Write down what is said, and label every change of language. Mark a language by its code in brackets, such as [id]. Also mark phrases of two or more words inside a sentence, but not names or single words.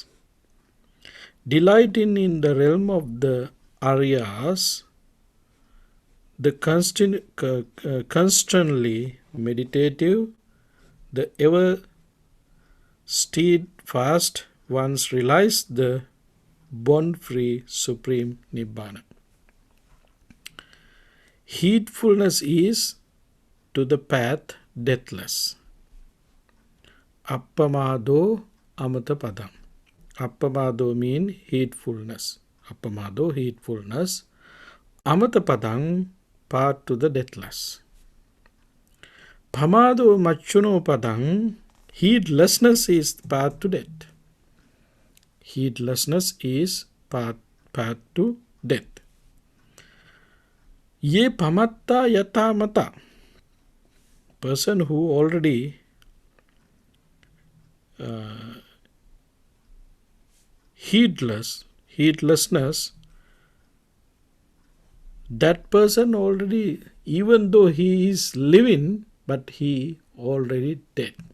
[en] Delighting in the realm of the Aryas, the constantly meditative, the ever steadfast ones realize the bond-free supreme Nibbana. Heedfulness is to the path deathless. [pi] Appamado amatapadam. [en] Appamado means heedfulness. Appamado, heedfulness. Amatapadam, path to the deathless. [pi] Pamado machuno padam, [en] heedlessness is the path to death. Heedlessness is path to death. [pi] Ye pamatta yatamata. [en] Person who already heedlessness, that person already, even though he is living, but he already dead.